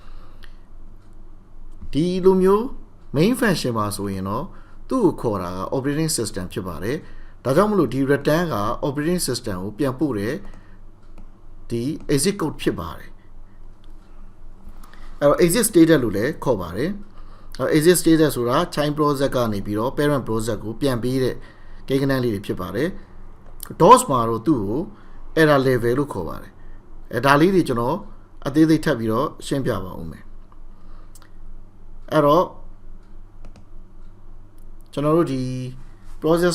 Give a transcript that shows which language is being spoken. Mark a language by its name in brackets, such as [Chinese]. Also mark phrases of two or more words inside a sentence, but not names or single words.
[Burmese] ဒီလိုမျိုး main function မှာဆိုရင်တော့သူ့ကိုခေါ်တာက [English] operating system [Burmese] ဖြစ်ပါတယ်ဒါကြောင့်မလို့ဒီ return က [English] operating system [Burmese] ကိုပြန်ပို့တဲ့ဒီ [English] exit code [Burmese] ဖြစ်ပါတယ် အဲ့တော့ [English] exit status [Burmese] လို့လည်းခေါ်ပါတယ် [English] exit status [Burmese] ဆိုတာ [English] child process [Burmese] ကနေပြီးတော့ [English] parent process [Burmese] ကိုပြန်ပေးတဲ့ကိန်းဂဏန်းလေးတွေဖြစ်ပါတယ် DOS မှာတော့သူ့ကို [English] error level [Burmese] လို့ခေါ်ပါတယ်ဒါလေးတွေကျွန်တော်အသေးစိတ်ထပ်ပြီးတော့ရှင်းပြပါဦးမယ်အဲ့တော့ကျွန်တော်တို့ဒီ process